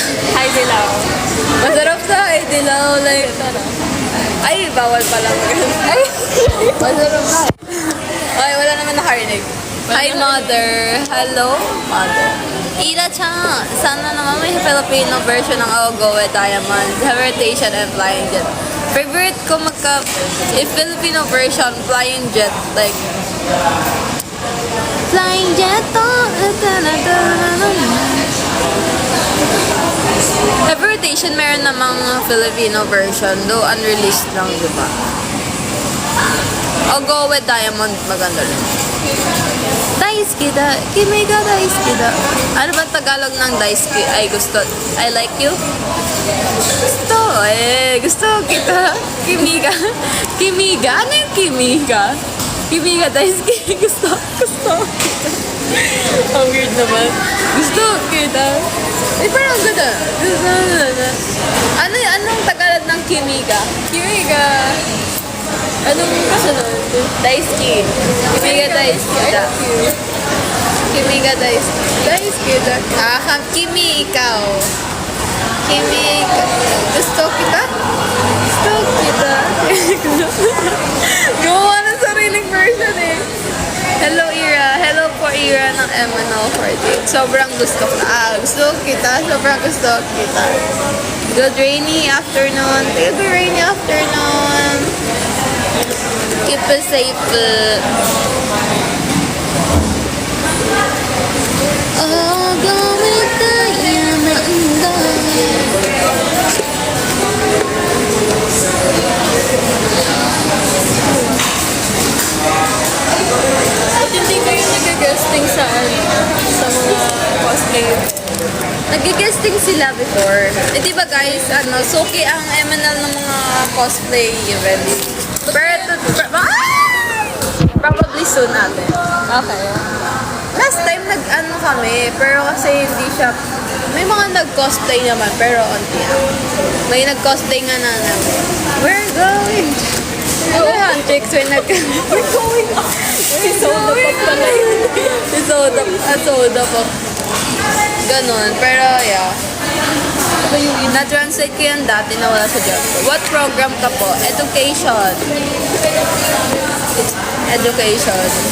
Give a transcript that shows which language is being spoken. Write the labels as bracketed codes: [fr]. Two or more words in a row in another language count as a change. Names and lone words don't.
[tl] Haidilao. Masarap sa Haidilao. Like, ay, bawal pala. Ay, masarap na. Ay, wala naman nakarinig. [en] Hi, mother. Hello, mother. [tl] Ira-chan, sana naman may [en] Filipino version [tl] ng I'll Go With Diamonds, Heritation and Flying Jet. [en] Favorite ko if Filipino version, Flying Jet, like, Flying Jet, [tl] Heritation, meron namang [en] Filipino version, though unreleased [tl] lang, diba? I'll Go With Diamonds, maganda rin. [ja] Daisuki da. Kimi ga daisuki da. [tl] Ano ba Tagalog ng daisuki? Ay, gusto. [en] I like you? [tl] Gusto. Gusto kita. [ja] Kimi ga. Kimi ga? [tl] Ano yung [ja] kimi ga? Kimi ga daisuki. [tl] Gusto. Kita. Ang weird naman. Gusto kita. Parang ganda. Anong Tagalog ng [ja] kimi ga? Kimi ga. [tl] Anong kasunod? [ja] Daisuki. Kimi ga daisuki da. Kimi ga daisuki. Daisuki da. [tl] Kimi ikaw. Kimi ikaw. Gusto kita? Gusto kita. Gawa na sariling version eh. Hello Ira. Hello po Ira ng MNL48. Sobrang gusto ko. Gusto kita. Sobrang gusto kita. [en] Good rainy afternoon. Good rainy afternoon. Keep it safe. Oh, go with Diamond. [tl] Ba't hindi kayo nag-guesting sa mga cosplay? Nag-guesting sila before. Di ba guys, suki ang MNL ng mga [en] cosplay events. [tl] Pero probably soon natin. Okay. [en] Last time [tl] kami, pero kasi hindi siya, may mga nag-cosplay naman, pero onti lang. May nag-cosplay nga na namin. [en] We're going. [tl] Ano yan, chicks? [en] When We're going up. [tl] Si Soda Pop pala yun. Si soda, soda po. Ganon. Pero, yeah. Na-translate ko yan dati na wala sa job ko. [en] What program [tl] ka po? [en] Education. It's education.